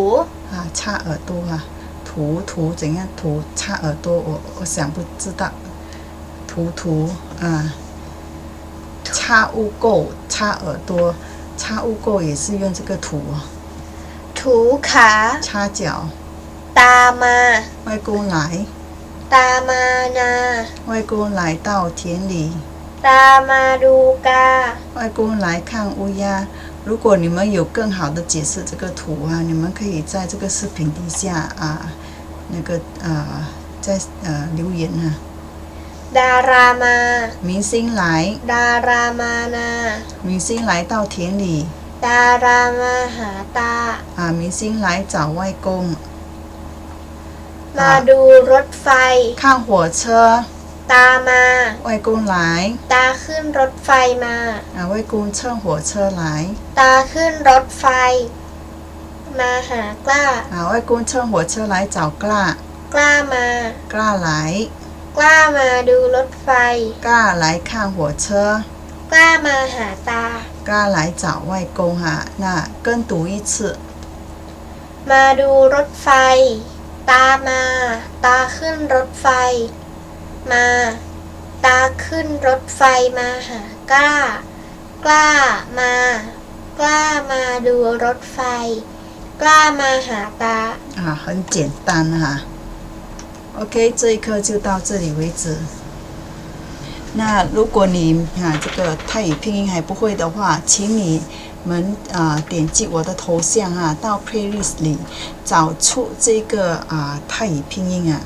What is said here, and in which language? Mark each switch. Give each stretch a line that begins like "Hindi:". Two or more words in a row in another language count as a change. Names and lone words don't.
Chinese: 插耳朵涂怎样涂插耳朵我想不知道涂涂啊，擦污垢、擦耳朵、擦污垢也是用这个涂哦。
Thai: ถูขา
Chinese: 擦脚，
Thai: ตามมา
Chinese: 外公来，
Thai: ตามมานา
Chinese: 外公来到田里，
Thai: ตามมาดูกา
Chinese: 外公来看乌鸦。如果你们有更好的解释这个图啊，你们可以在这个视频底下啊，那个在留言啊。
Thai: ดารามา
Chinese: 明星来，
Thai: ดารามานา
Chinese: 明星来到田里
Thai: ดารามาหาตา
Chinese: 啊，明星来找外公。
Thai: มาดูรถไฟ
Chinese: 看火车，
Thai: ตามมา
Chinese: 外公来
Thai: ตาขึ้นรถไฟมา
Chinese: 啊，外公乘火车来
Thai: ตาขึ้นรถไฟ มาหากล้า
Chinese: 啊，外公乘火车来找กล้า
Thai: กล้ามา
Chinese: กล้า来
Thai: กล้ามาดูรถไฟ
Chinese: กล้า来看火车。
Thai: กล้ามาหาตา
Chinese: กล้า来找外公哈，那跟读一次。
Thai: มาดูรถไฟ ตามมา ตาขึ้นรถไฟ มา ตาขึ้นรถไฟมาหากล้า กล้ามา กล้ามาดูรถไฟ กล้ามาหาตา
Chinese: 啊，很简单哈。OK，这一课就到这里为止。那如果你这个泰语拼音还不会的话，请你们点击我的头像到 playlist 里找出这个泰语拼音啊。